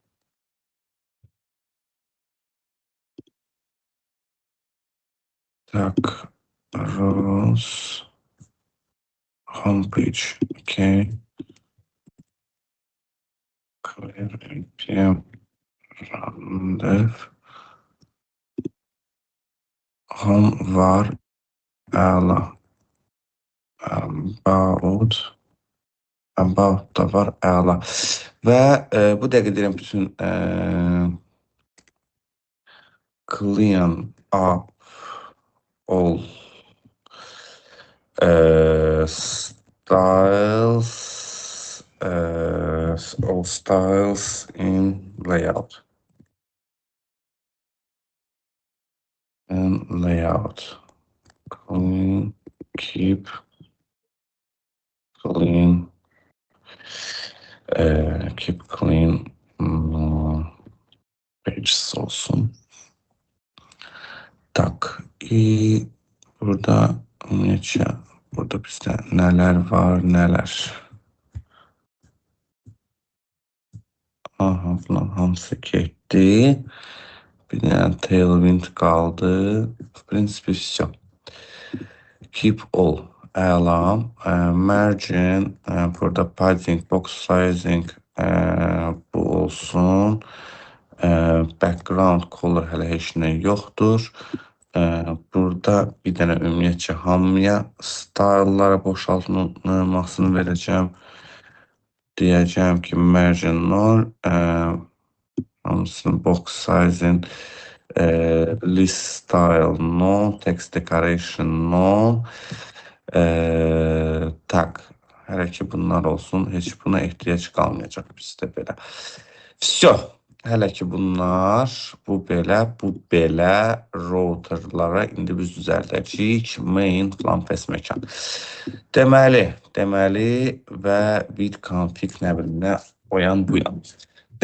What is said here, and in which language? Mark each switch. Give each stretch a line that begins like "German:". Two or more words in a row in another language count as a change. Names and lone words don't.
Azerbaijani: Tak, rows.
English: Homepage, okay. Clear npm run dev.
Azerbaijani: Home var əla. About da var əla. Və bu dəqiqə deyirəm bütün
English: clean up all styles in layout. And layout. Clean, keep clean. Keep clean.
Azerbaijani: Pages olsun. Tak. Burada ümumiyyətcə burada bizdə nələr var, nələr. Aha, bunun hamısı getdi. Bir dənə tailwind qaldı.
Russian: В принципе, все.
English: Keep all.
Azerbaijani: Əla. Margin. Burada padding,
English: box sizing
Azerbaijani: bu olsun.
English: Background color
Azerbaijani: hələ heç nə yoxdur. Burada bir dənə ümumiyyətcə hamıya style'lara boşaltmasını verəcəm. Deyəcəm ki, margin 0. Hamısını
English: box sizing. List style no. Text decoration no.
Azerbaijani: Tak. Hələ ki bunlar olsun. Heç buna ehtiyac qalmayacaq bizdə belə. Все. Hələ ki bunlar, bu belə routerlara indi biz düzəldəcəyik. Main falan fəsməkan. Deməli və bit config nə bilim nə o yan bu yan.